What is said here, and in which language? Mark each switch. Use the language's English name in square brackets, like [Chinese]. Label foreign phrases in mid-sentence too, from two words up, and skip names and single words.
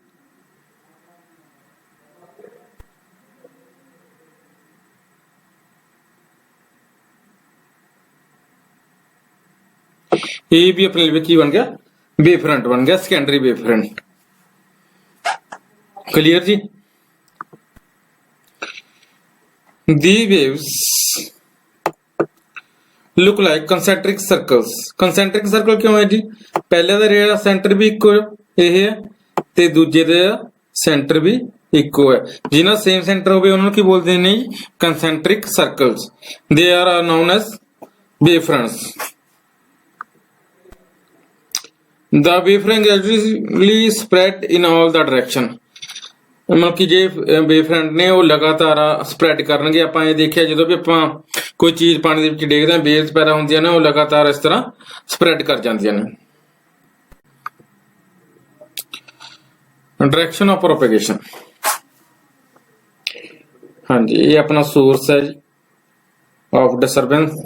[Punjabi] ਇਹ ਵੀ ਆਪਣੇ ਲਈ ਕੀ ਬਣ ਗਿਆ, [English] wave front [Punjabi] ਬਣ ਗਿਆ, [English] secondary wave front. [Punjabi] ਕਲੀਅਰ ਜੀ। [English] The waves look like concentric circles। concentric circle [Punjabi] ਕਿਉਂ ਹੈ ਜੀ, ਪਹਿਲੇ ਦਾ ਜਿਹੜਾ ਸੈਂਟਰ ਵੀ ਇੱਕੋ ਇਹ ਹੈ ਤੇ ਦੂਜੇ ਦਾ ਸੈਂਟਰ ਵੀ ਇੱਕੋ ਹੈ। ਜਿਹਨਾਂ [English] same center [Punjabi] ਹੋਵੇ ਉਹਨਾਂ ਨੂੰ ਕੀ ਬੋਲਦੇ ਨੇ ਜੀ, [English] concentric circles। they are known as wave fronts। The wavefront gradually spread in all the direction। [Punjabi] ਮਤਲਬ ਕਿ ਜੇ ਵੇਵਫਰੰਟ ਨੇ ਉਹ ਲਗਾਤਾਰ ਸਪਰੈਡ ਕਰਨਗੇ। ਆਪਾਂ ਇਹ ਦੇਖਿਆ ਜਦੋਂ ਵੀ ਆਪਾਂ ਕੋਈ ਚੀਜ਼ ਪਾਣੀ ਦੇ ਵਿੱਚ ਡੇਗਦੇ ਹਾਂ, ਵੇਵਸ ਪੈਦਾ ਹੁੰਦੀਆਂ ਨੇ, ਉਹ ਲਗਾਤਾਰ ਇਸ ਤਰ੍ਹਾਂ ਸਪਰੈਡ ਕਰ ਜਾਂਦੀਆਂ ਨੇ। [English] direction of propagation, [Punjabi] ਹਾਂਜੀ, ਇਹ ਆਪਣਾ ਸੋਰਸ ਹੈ ਜੀ [English] of disturbance.